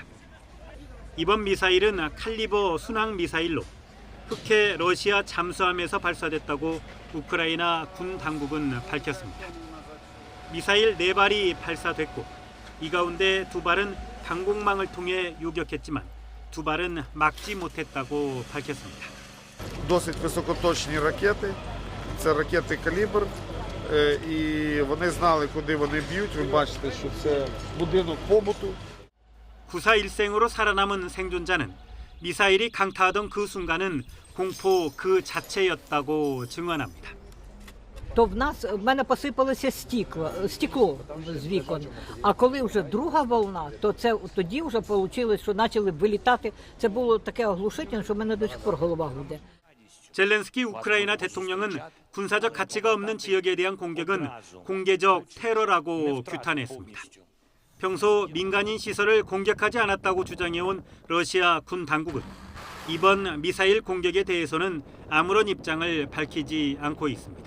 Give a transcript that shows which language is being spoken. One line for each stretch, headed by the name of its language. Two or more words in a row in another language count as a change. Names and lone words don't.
Korean: 이번 미사일은 칼리버 순항 미사일로 흑해 러시아 잠수함에서 발사됐다고 우크라이나 군 당국은 밝혔습니다. 미사일 4발이 발사됐고 이 가운데 2발은 방공망을 통해 요격했지만 2발은 막지 못했다고 밝혔습니다.
Ukrainian: Досить високоточні ракети. Це ракети «Калібр». І вони знали, куди вони б'ють. Ви бачите, що це будинок побуту.
Korean: 구사 일생으로 살아남은 생존자는 미사일이 강타하던 그 순간은 공포 그 자체였다고 증언합니다.
Ukrainian: То в мене посипалося стекло з вікон. А коли вже друга волна, то це тоді вже вийшло, що почали вилітати. Це було таке оглушительне, що в мене
Russian: до сих пор
Ukrainian: голова гуде.
Korean: 젤렌스키 우크라이나 대통령은 군사적 가치가 없는 지역에 대한 공격은 공개적 테러라고 규탄했습니다. 평소 민간인 시설을 공격하지 않았다고 주장해온 러시아 군 당국은 이번 미사일 공격에 대해서는 아무런 입장을 밝히지 않고 있습니다.